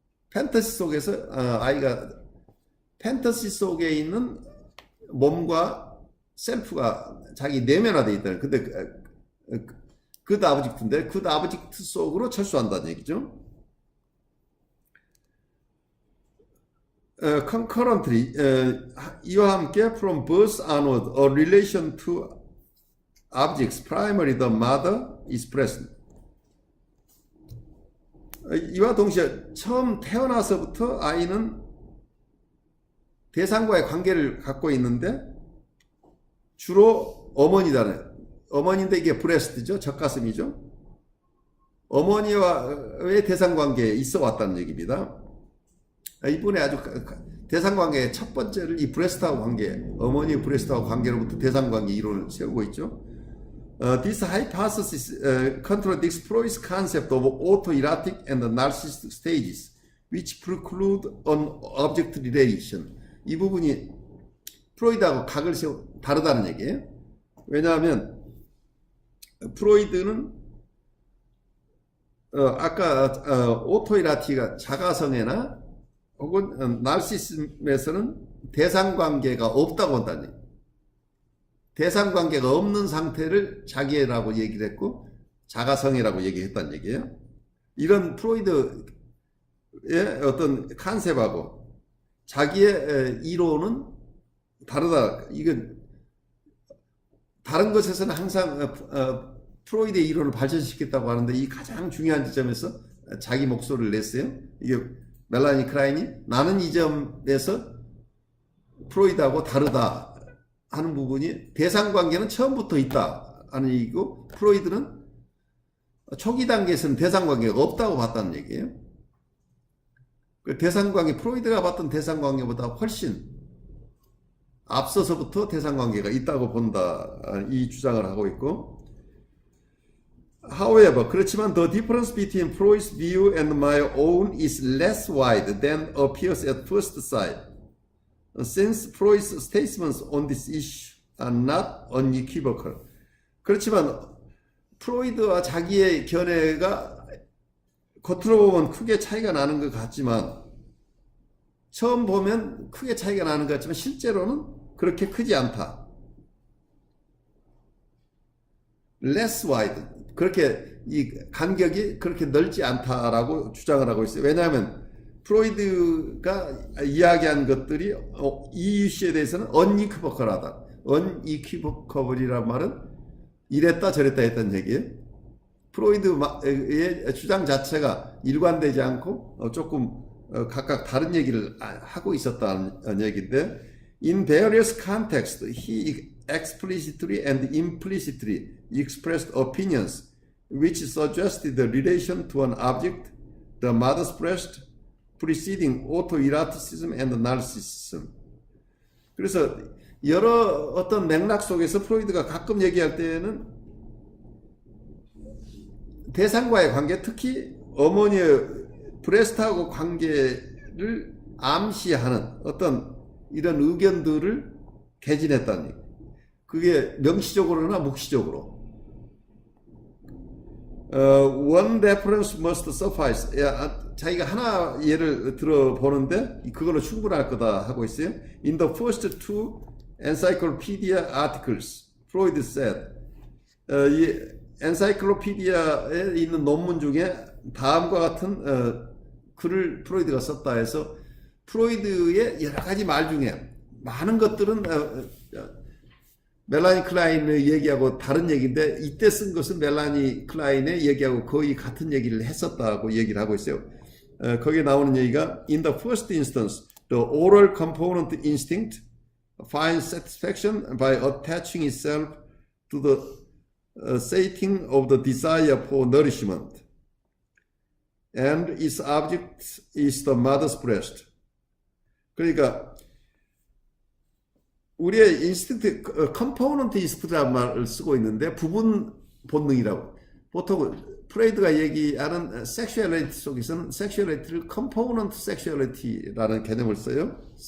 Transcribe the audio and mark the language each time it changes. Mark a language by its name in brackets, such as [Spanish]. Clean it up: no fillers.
[Korean] 판타지 속에서 아이가 판타지 속에 있는 몸과 셀프가 자기 내면화되어 있다. 근데 그 아브젝트인데 그 아브젝트 속으로 철수한다는 얘기죠. [English] concurrently [Korean] 이와 함께 [English] from birth onward a relation to objects primarily the mother is present. [Korean] 이와 동시에 처음 태어나서부터 아이는 대상과의 관계를 갖고 있는데 주로 어머니인데 이게 브레스트죠. 젖가슴이죠. 어머니와의 대상관계에 있어 왔다는 얘기입니다. 이분의 아주 대상관계의 첫 번째를 이 브레스트하고 관계, 어머니의 브레스트하고 관계로부터 대상관계 이론을 세우고 있죠. [English] This hypothesis contradicts Freud's concept of autoerotic and narcissistic stages, which preclude an object relation. [Korean] 이 부분이 프로이드하고 각을 다르다는 얘기예요. 왜냐하면 프로이드는 아까 오토이라티가 자가성애나 혹은 나르시즘에서는 대상관계가 없다고 한다는 얘기예요. 대상관계가 없는 상태를 자기애라고 얘기를 했고 자가성애라고 얘기했다는 얘기예요. 이런 프로이드의 어떤 컨셉하고 자기의 이론은 다르다. 이건 다른 것에서는 항상 프로이드의 이론을 발전시켰다고 하는데 이 가장 중요한 지점에서 자기 목소리를 냈어요. 이게 멜라니 크라인이 나는 이 점에서 프로이드하고 다르다 하는 부분이 대상관계는 처음부터 있다 하는 얘기고 프로이드는 초기 단계에서는 대상관계가 없다고 봤다는 얘기예요. 대상관계, 프로이드가 봤던 대상관계보다 훨씬 앞서서부터 대상관계가 있다고 본다 이 주장을 하고 있고 [English] However, [Korean] 그렇지만 [English] the difference between Freud's view and my own is less wide than appears at first sight. Since Freud's statements on this issue are not unequivocal. [Korean] 그렇지만 프로이드와 자기의 견해가 겉으로 보면 크게 차이가 나는 것 같지만 처음 보면 크게 차이가 나는 것 같지만 실제로는 그렇게 크지 않다. [English] less wide. [Korean] 그렇게 이 간격이 그렇게 넓지 않다라고 주장을 하고 있어요. 왜냐하면 프로이드가 이야기한 것들이 이 이슈에 대해서는 unequivocal하다. unequivocal이란 말은 이랬다 저랬다 했던 얘기예요. 프로이드의 주장 자체가 일관되지 않고 조금 각각 다른 얘기를 하고 있었다는 얘기인데, [English] in various contexts he explicitly and implicitly expressed opinions which suggested the relation to an object, the mother's breast, preceding autoeroticism and narcissism. [Korean] 그래서 여러 어떤 맥락 속에서 프로이드가 가끔 얘기할 때는 대상과의 관계, 특히 어머니의 브레스트하고 관계를 암시하는 어떤 이런 의견들을 개진했다는 얘기. 그게 명시적으로나 묵시적으로. [English] One reference must suffice. [Korean] 자기가 하나 예를 들어보는데 그걸로 충분할 거다 하고 있어요. [English] In the first two encyclopedia articles, Freud said, [Korean] 이 엔사이클로피디아에 있는 논문 중에 다음과 같은 글을 프로이드가 썼다 해서 프로이드의 여러 가지 말 중에 많은 것들은 멜라니 클라인의 얘기하고 다른 얘기인데, 이때 쓴 것은 멜라니 클라인의 얘기하고 거의 같은 얘기를 했었다고 얘기를 하고 있어요. 거기에 나오는 얘기가 [English] In the first instance, the oral component instinct finds satisfaction by attaching itself to the sating of the desire for nourishment, and its object is the mother's breast. [Korean] 그러니까 우리의 인스팅트, 컴포넌트 인스팅트라는 말을 쓰고 있는데 부분 본능이라고. 보통 프레이드가 얘기하는 섹슈얼리티 속에서는 섹슈얼리티를 컴포넌트 섹슈얼리티라는 개념을 써요.